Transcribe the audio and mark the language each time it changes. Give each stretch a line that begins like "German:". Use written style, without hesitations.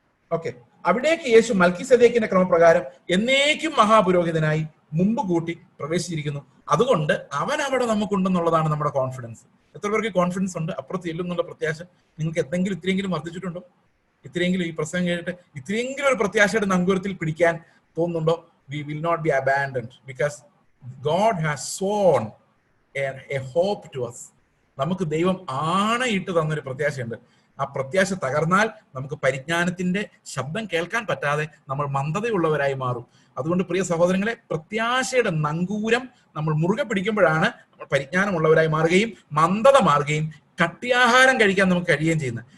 Malayalam: Okay, അവിടേക്ക് യേശു മൽക്കീസദേക്കിന്റെ ക്രമപ്രകാരം എന്നേക്കും മഹാപുരോഹിതനായി മുമ്പ് കൂട്ടി പ്രവേശിച്ചിരിക്കുന്നു. അതുകൊണ്ട് അവൻ അവിടെ നമുക്കുണ്ടെന്നുള്ളതാണ് നമ്മുടെ കോൺഫിഡൻസ്. എത്ര പേർക്ക് കോൺഫിഡൻസ് ഉണ്ട്? അപ്പുറത്ത് ചെല്ലുന്നുള്ള പ്രത്യാശ നിങ്ങൾക്ക് ഇത്രയെങ്കിലും വർദ്ധിച്ചിട്ടുണ്ടോ? ഇത്രയെങ്കിലും ഈ പ്രസംഗം കേട്ടിട്ട് ഇത്രയെങ്കിലും ഒരു പ്രത്യാശയുടെ നങ്കൂരത്തിൽ പിടിക്കാൻ തോന്നുന്നുണ്ടോ?
English: We will not be abandoned because God has sworn a hope to us.
Malayalam: നമുക്ക് ദൈവം ആണയിട്ട് തന്നൊരു പ്രത്യാശയുണ്ട്. ആ പ്രത്യാശ തകർന്നാൽ നമുക്ക് പരിജ്ഞാനത്തിന്റെ ശബ്ദം കേൾക്കാൻ പറ്റാതെ നമ്മൾ മന്ദതയുള്ളവരായി മാറും. അതുകൊണ്ട് പ്രിയ സഹോദരങ്ങളെ, പ്രത്യാശയുടെ നങ്കൂരം നമ്മൾ മുറുകെ പിടിക്കുമ്പോഴാണ് നമ്മൾ പരിജ്ഞാനമുള്ളവരായി മാറുകയും മന്ദത മാറുകയും കട്ടിയാഹാരം കഴിക്കാൻ നമുക്ക് കഴിയുകയും ചെയ്യുന്നത്.